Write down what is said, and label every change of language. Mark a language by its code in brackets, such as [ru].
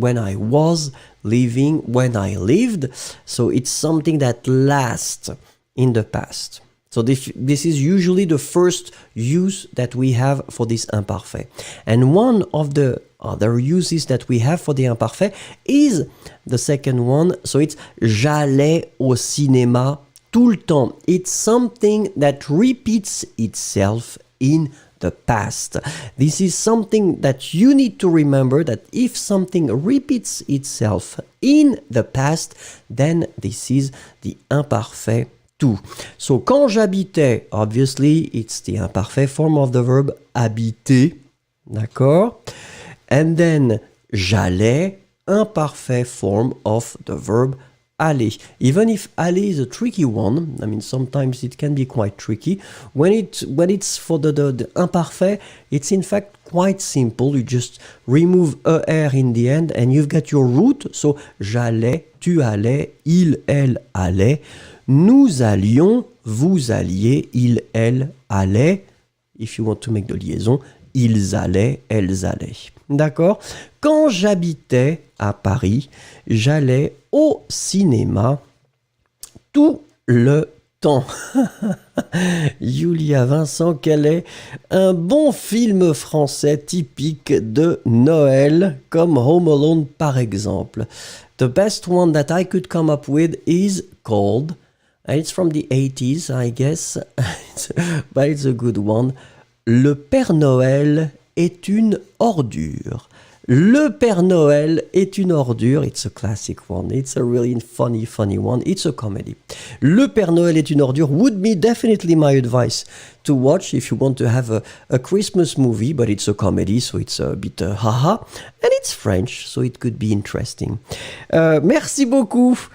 [en] When I was living, when I lived. So, it's something that lasts in the past. So, this is usually the first use that we have for this imparfait. And one of the other uses that we have for the imparfait is the second one. So, it's [fr] j'allais au cinéma tout le temps. [en] It's something that repeats itself in the past. This is something that you need to remember, that if something repeats itself in the past, then this is the imparfait tout. So, [fr] quand j'habitais, [en] obviously, it's the imparfait form of the verb habiter. D'accord? And then, j'allais, imparfait form of the verb aller. Even if aller is a tricky one, I mean, sometimes it can be quite tricky. When it's for the imparfait, it's in fact quite simple. You just remove er in the end and you've got your root. [fr] So, j'allais, tu allais, il, elle allait, nous allions, vous alliez, il, elle allait. [en] If you want to make the liaison, [fr] ils allaient, elles allaient. [en] D'accord? [fr] Quand j'habitais à Paris, j'allais au cinéma tout le temps. Julia Vincent, quel est un bon film français typique de Noël, comme Home Alone par exemple? [en] The best one that I could come up with is called, it's from the 80s, I guess, but it's a good one. [fr] Le Père Noël est une ordure. Le Père Noël est une ordure. [en] It's a classic one. It's a really funny one. It's a comedy. Le Père Noël est une ordure would be definitely my advice to watch if you want to have a Christmas movie, but it's a comedy, so it's a bit haha. And it's French, so it could be interesting. Merci beaucoup.